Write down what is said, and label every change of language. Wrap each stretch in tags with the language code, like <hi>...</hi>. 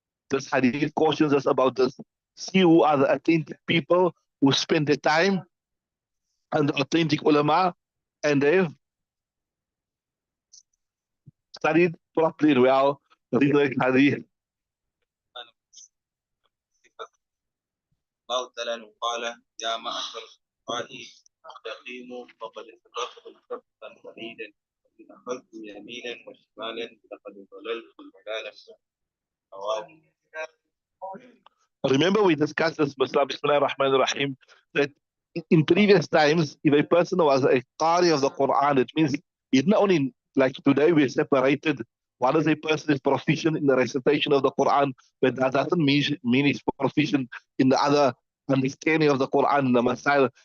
<en>This hadith cautions us about this. See who are the authentic people who spend their time and the authentic ulama, and they've studied properly well. Read the hadith.</en> <ar>الله تعالى قال يا معشر الفقهاء استقيموا فقد استقمتم سبتا بعيدا إن أخذتم يمينا وشمالا لقد ضللتم ضلالا</ar> <en>Remember, we discussed this, Bismillah ar-Rahman ar-Rahim, that in previous times, if a person was a Qari of the Quran, it means it's not only like today we're separated. One is a person is proficient in the recitation of the Quran, but that doesn't mean he's proficient in the other understanding of the Quran, the Masail.</en>